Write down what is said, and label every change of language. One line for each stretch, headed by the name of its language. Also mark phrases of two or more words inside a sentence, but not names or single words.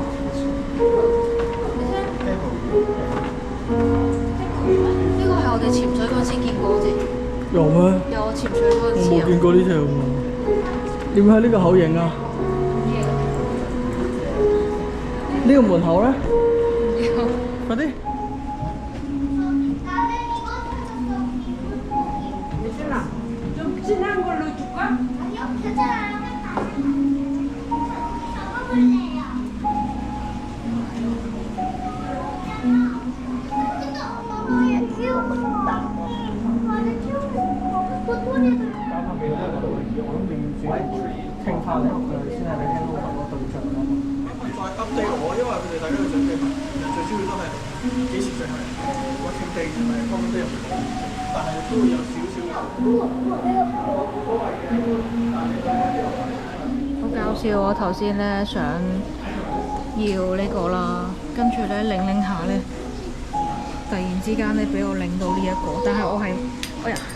Cantonese: 你聽，呢個係我哋潛水嗰陣時見過啫。有咩？有我潛水嗰陣時我冇見過呢條喎。點解喺呢個口影啊？呢個門口咧？快啲！
Korean: 좀 진한 걸로 줄까? 아니요, 괜찮아요. 근데 엄마 얘 키우고 싶다. 엄마를 키우고 싶어. 도토리들.
Cantonese: 傾翻嚟佢先係你聽到個對象咯。再 update 我，因為佢哋大家要準備埋，最主要都係幾時最後
English: working day
Cantonese: 同埋
English: home day，
Cantonese: 但係都會有少少。好搞笑！我頭先咧想要呢個啦，跟住咧領下咧，突然之間咧俾我領到呢一個，但係我係，哎呀！